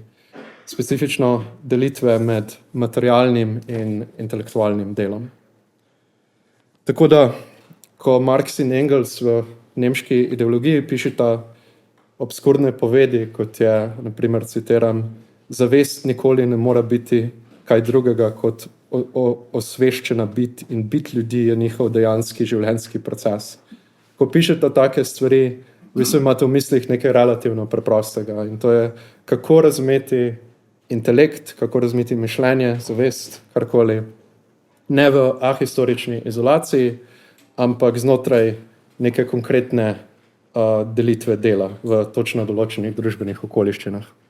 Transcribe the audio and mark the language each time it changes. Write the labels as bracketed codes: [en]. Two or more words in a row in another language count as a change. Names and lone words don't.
[sl] Specifično delitve med materialnim in intelektualnim delom. Tako da, ko Marx in Engels v nemški ideologiji pišeta obskurne povedi, kot je, na primer, citiram, zavest nikoli ne mora biti kaj drugega kot osveščena bit in bit ljudi je njihov dejanski življenjski proces. Ko pišeta take stvari, v bistvu imate v mislih nekaj relativno preprostega in to je, kako razumeti intelekt, kako razumeti mišljenje, zavest, karkoli, ne v ahistorični izolaciji, ampak znotraj neke konkretne delitve dela v točno določenih družbenih okoliščinah.